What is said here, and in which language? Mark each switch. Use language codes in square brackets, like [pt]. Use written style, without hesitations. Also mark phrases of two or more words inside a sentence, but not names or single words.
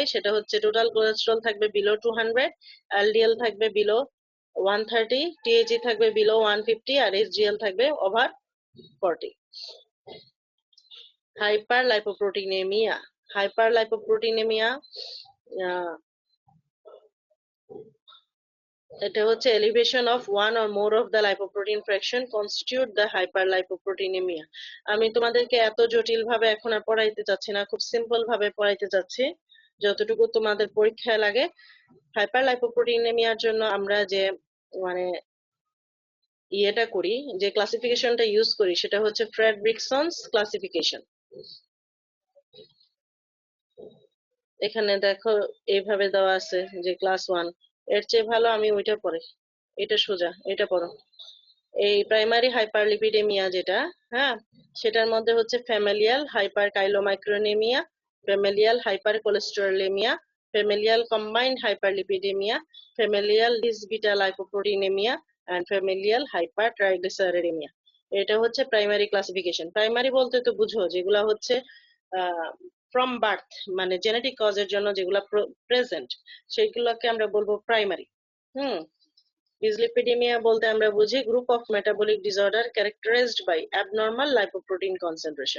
[bn] সেটা হচ্ছে [en] total cholesterol [bn] থাকবে বিলো 200, এলডিএল থাকবে বিলো 130, টিএজি থাকবে বিলো 150 আর এসজিএল থাকবে ওভার 40। [en] hyper lipoproteinemia, hyper lipoproteinemia [bn] এটা হচ্ছে [en] elevation of one or more of the lipoprotein fraction constitute the hyperlipoproteinemia। [bn] আমি তোমাদেরকে এত জটিল ভাবে এখন আর পড়াইতে চাচ্ছি না, খুব সিম্পল ভাবে পড়াইতে চাচ্ছি যতটুকু তোমাদের পরীক্ষায় লাগে। হাইপারলাইপোপ্রোটিনেমিয়ার জন্য আমরা যে মানে ইয়েটা করি, যে ক্লাসিফিকেশনটা ইউজ করি সেটা হচ্ছে [en] Fredrickson's classification. [bn] এখানে দেখো এইভাবে দেওয়া আছে যে ক্লাস 1, এর চেয়ে ভালো আমি ওইটা পড়ি, এটা সোজা, এটা পড়ো। এই [en] primary hyperlipidemia [bn] যেটা, হ্যাঁ, সেটার মধ্যে হচ্ছে [en] familial hyperchylomicronemia, familial hypercholesterolemia, familial combined hyperlipidemia, familial dis-beta lipoproteinemia, and familial hypertriglyceridemia. [bn] এটা হচ্ছে [en] primary classification. [bn] প্রাইমারি বলতে তো বুঝো যেগুলা হচ্ছে [en] from birth, [bn] মানে জেনেটিক কজের জন্য যেগুলা প্রেজেন্ট, সেগুলোকে আমরা বলবো প্রাইমারি। [en] ডিসলিপিডেমিয়া [bn] বলতে আমরা বুঝি [en] group of metabolic disorder characterized by abnormal lipoprotein concentration.